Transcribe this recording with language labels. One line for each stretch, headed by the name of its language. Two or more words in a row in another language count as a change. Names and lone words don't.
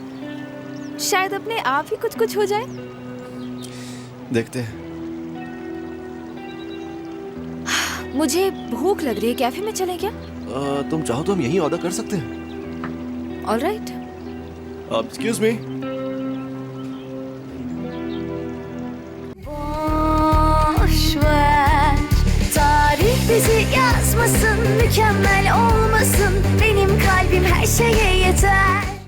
Hindi: शायद अपने आप ही कुछ कुछ हो जाए। देखते हैं। मुझे भूख लग रही है। कैफे में चलें क्या? तुम चाहो तो हम यहीं ऑर्डर कर सकते हैं। ऑलराइट।
English: excuse me.
Turkish: Boş ver. Tarih bizi yazmasın, mükemmel olmasın. Benim kalbim her şeye yeter.